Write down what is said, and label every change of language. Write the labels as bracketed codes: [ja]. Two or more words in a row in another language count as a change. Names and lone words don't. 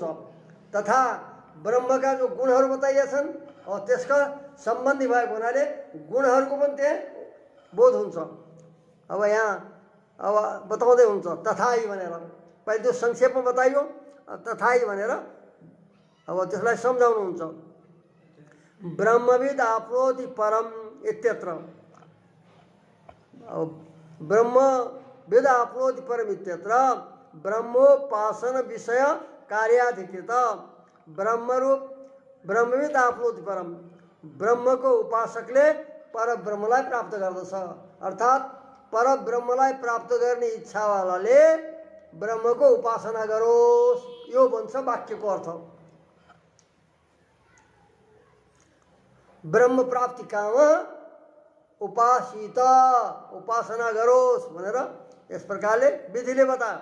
[ne] तथा ब्रह्मका जो गुणहरू बताइएका छन् और त्यसका सम्बन्धी भएको हुनाले गुणहरूको पनि त्यहाँ बोध हुन्छ। अब यहाँ अब बताउँदै हुन्छ तथाई भनेर, पहिले त्यो संक्षेपमा बताइयो, तथाई भनेर अब त्यसलाई सम्झाउनुहुन्छ। [sa] ब्रह्मविद आप्नोति परम इत्यत्र, ब्रह्मविद आप्नोति परम इत्यत्र ब्रह्मोपासन विषय कार्याधिकृत। ब्रह्मरूप ब्रह्मविद आप्नोति परम, [ne] ब्रह्मको उपासकले पर ब्रह्मलाई प्राप्त गर्दछ। अर्थात् पर ब्रह्मलाई प्राप्त गर्ने इच्छावालाले ब्रह्मको उपासना गरोस्, यो भन्छ वाक्यको अर्थ। [sa] ब्रह्म प्राप्ति काम उपासित, [ne] उपासना गरोस् भनेर यस प्रकारले विधिले बतायो।